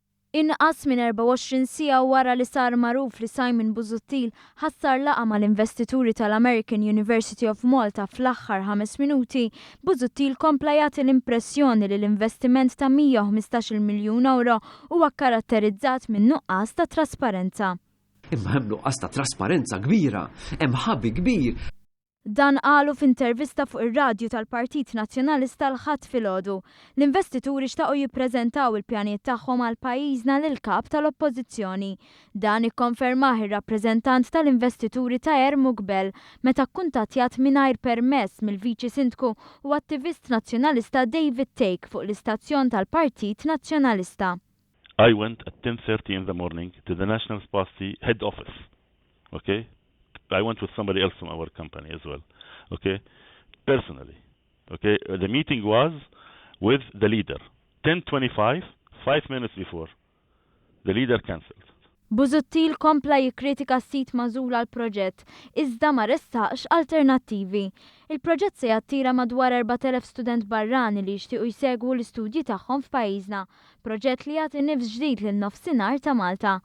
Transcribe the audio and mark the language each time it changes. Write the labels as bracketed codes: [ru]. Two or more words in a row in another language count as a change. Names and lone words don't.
[mt] Inqas minn 24 siegħa wara li sar magħruf li Simon Busuttil ħassar laqa mal-investituri tal-American University of Malta fl-aħħar 5 minuti, Busuttil kompla jagħti l-impressjoni li l-investiment ta' 115 miljun euro huwa karatterizzat minn nuqqas ta' trasparenza. Imma hemm nuqqas ta' trasparenza kbira, hemm ħabbi kbir. Dan qalu f'intervista fuq ir-radju tal-Partit Nazzjonalista l-ħadd filgħodu. L-investituri xtaqgħu jippreżentaw il-pjanijiet tagħhom għal pajjiżna lil kap tal-Oppożizzjoni. Dan ikkonfermah ir-rappreżentant tal-investituri Taher Muqbel meta kkuntattjat mingħajr permess mill-Viċi Sindku u attivist nazzjonalista David Take fuq l-istazzjon tal-Partit Nazzjonalista. [en] I went at 10:30 in the morning to the National Party head office. Okay? I went with somebody else from our company as well, okay, personally, okay. The meeting was with the leader. 10:25, 5 minutes before, the leader cancelled. [mt] Busuttil kompla jikkritika s-sit magħżul għal proġett, iżda ma ressaqx alternattivi. Il-proġett se jattira madwar 4,000 student barrani li jixtiequ jsegwu l-istudji tagħhom f'pajjiżna, proġett li jagħti nifs ġdid lin-nofsinhar ta' Malta.